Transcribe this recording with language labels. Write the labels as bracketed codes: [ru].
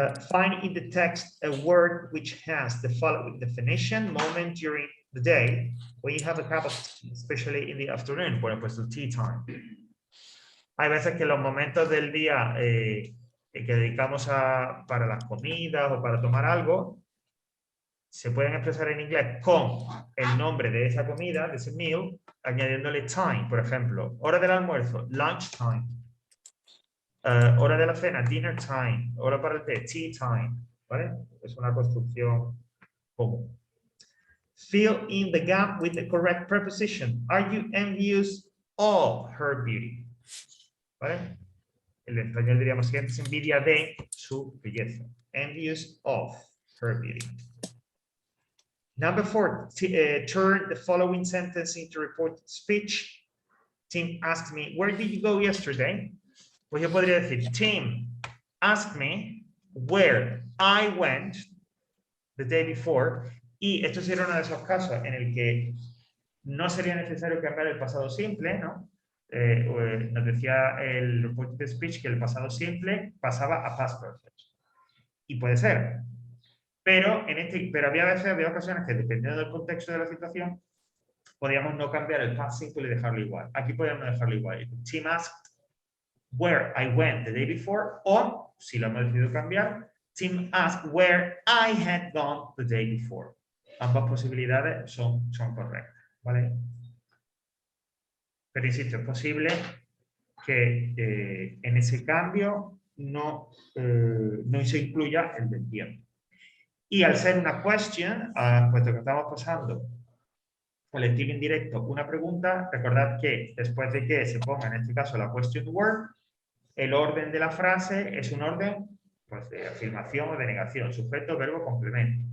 [en] Find in the text a word which has the following definition: moment during the day when you have a cup of tea, especially in the afternoon. [es] Bueno, pues el tea time. Hay veces que los momentos del día que dedicamos para las comidas o para tomar algo se pueden expresar en inglés con el nombre de esa comida, de ese meal, añadiéndole time. Por ejemplo, hora del almuerzo, lunch time. Hora de la cena, dinner time. Hora para el té, tea time. ¿Vale? Es una construcción común. [en] Fill in the gap with the correct preposition. Are you envious of her beauty? [es] ¿Vale? En español diríamos que es envidia de su belleza. [en] Envious of her beauty. Number 4, turn the following sentence into reported speech. Tim asked me, where did you go yesterday? [es] Pues yo podría decir, [en] Tim asked me where I went the day before. [es] Y esto sería uno de esos casos en el que no sería necesario cambiar el pasado simple, ¿no? Nos decía el reported speech que el pasado simple pasaba a past perfect. Y puede ser. Pero había ocasiones que, dependiendo del contexto de la situación, podíamos no cambiar el past simple y dejarlo igual. Aquí podíamos dejarlo igual. [en] Tim asked where I went the day before, [es] o, si lo hemos decidido cambiar, [en] Tim asked where I had gone the day before. [es] Ambas posibilidades son correctas, ¿vale? Pero insisto, es posible que en ese cambio no se incluya el del tiempo. Y al ser una question, puesto que estamos pasando por el estilo indirecto una pregunta, recordad que después de que se ponga en este caso la question word, el orden de la frase es un orden pues, de afirmación o de negación, sujeto, verbo, complemento.